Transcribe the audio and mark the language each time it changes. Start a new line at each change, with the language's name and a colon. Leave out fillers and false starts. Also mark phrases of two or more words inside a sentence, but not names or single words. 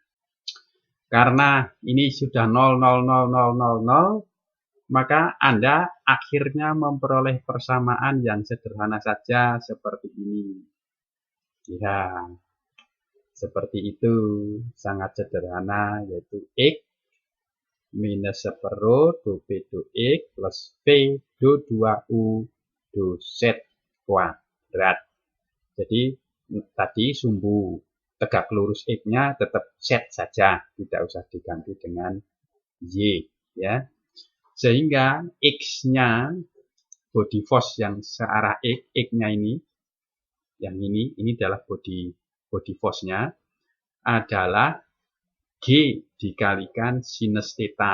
Indonesian: Karena ini sudah 0, 0, 0, 0, 0, 0, maka Anda akhirnya memperoleh persamaan yang sederhana saja seperti ini. Ya, seperti itu, sangat sederhana, yaitu X minus separuh du/P du/X plus V du/2U du/Z kuadrat. Jadi tadi sumbu tegak lurus X-nya tetap Z saja, tidak usah diganti dengan Y, ya. Sehingga X-nya
English: body force
Indonesian: yang searah X-nya ini, yang ini adalah
English: body force-nya
Indonesian: adalah G dikalikan sinus theta.